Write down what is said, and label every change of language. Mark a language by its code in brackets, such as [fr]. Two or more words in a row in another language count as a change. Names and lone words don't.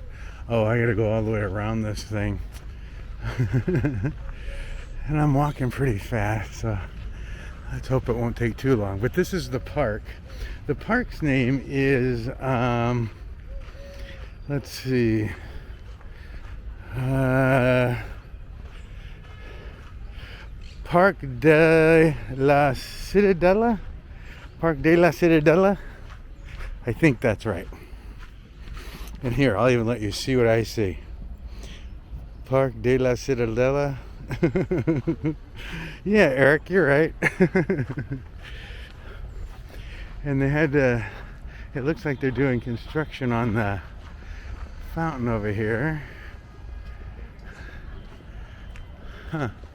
[en] Oh, I got to go all the way around this thing. And I'm walking pretty fast, so let's hope it won't take too long. But this is the park. The park's name is, let's see, Parc de la Ciutadella? Parc de la Ciutadella? I think that's right. And here, I'll even let you see what I see. Parc de la Ciutadella. Yeah, Eric, you're right. And they had it looks like they're doing construction on the fountain over here. Huh.